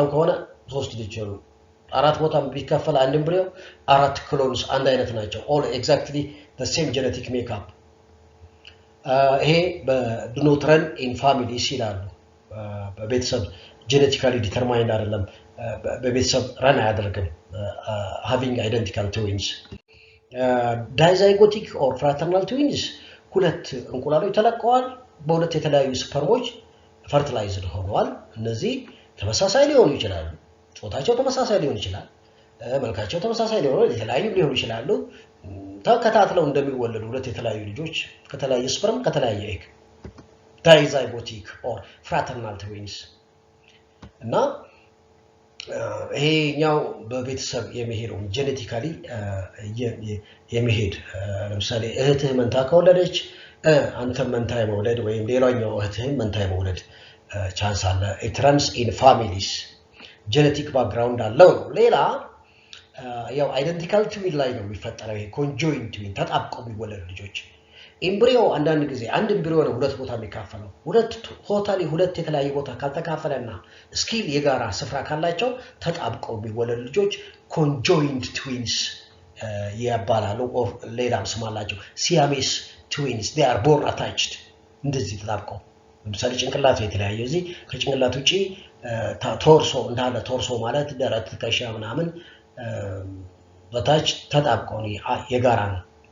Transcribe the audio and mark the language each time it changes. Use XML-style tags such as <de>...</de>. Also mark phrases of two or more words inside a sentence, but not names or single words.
<am>ከሆነ ሶስት ልጅ ነው አራት ቦታም ቢከፈል አንድ embryo አራት ክሎንስ አንድ አይነት ናቸው</am> <en>all exactly the same genetic makeup</en> <am>ይሄ</am> <en>do not run in families</en> <am>ይላሉ በቤተሰብ</am> <en>genetically determined</en> <am>አይደለም በቤተሰብ run አያደርግም</am> <en>having identical twins dizygotic or fraternal twins</en> <am>ሁለት እንቁላሎች ተለቀዋል በሁለት የተለያዩ ስፐርሞች fertilized ሆነዋል እነዚህ ተመሳሳይ ሊሆኑ ይችላሉ ጾታቸው ተመሳሳይ ሊሆን ይችላል መልካቸው ተመሳሳይ ሊሆኑ ይችላሉ ተከታትለው እንደሚወለዱ ሁለት የተለያዩ ልጆች ከተለያየ ስፐርም ከተለያየ ኤግ</am> <en>dizygotic or fraternal twins</en> <am>እና ይሄኛው በቤተሰብ የሚሄደው ጄኔቲካሊ የሚሄድ ለምሳሌ እህትህ መንታ ከወለደች አንተ መንታ የመውለድ ወይም ሌላኛው እህትህ መንታ የመውለድ ቻንስ አለ</am> <en>it runs in families genetic background</en> <am>አለው ሌላ ያው</am> <en>identical twin</en> <am>ላይ ነው የሚፈጠረው ይሄ</am> <en>conjoined twin</en> <am>ተጣብቀው የሚወለዱ ልጆች ኤምብሪዮ አንዳንድ ጊዜ አንድ ኤምብሪዮ ነው ሁለት ቦታ የሚካፈለው ሁለት ቶታሊ ሁለት የተለያየ ቦታ ካልተካፈለና ስኪል የጋራ ስፍራ ካላቸው ተጣብቀው የሚወለዱ ልጆች</am> <en>conjoined twins</en> <am>ይባላሉ ኦር ሌላም ስም አላቸው</am> <en>siamese twins they are born attached</en> <am>እንደዚህ ተጣብቀው ለምሳሌ ጭንቅላቱ የተለያየ እዚህ ከጭንቅላቱ ውጪ ቶርሶ እንዳለ ቶርሶ ማለት ደረት ትከሻ ምናምን በታች ተጣብቀው የጋራ ነው</am>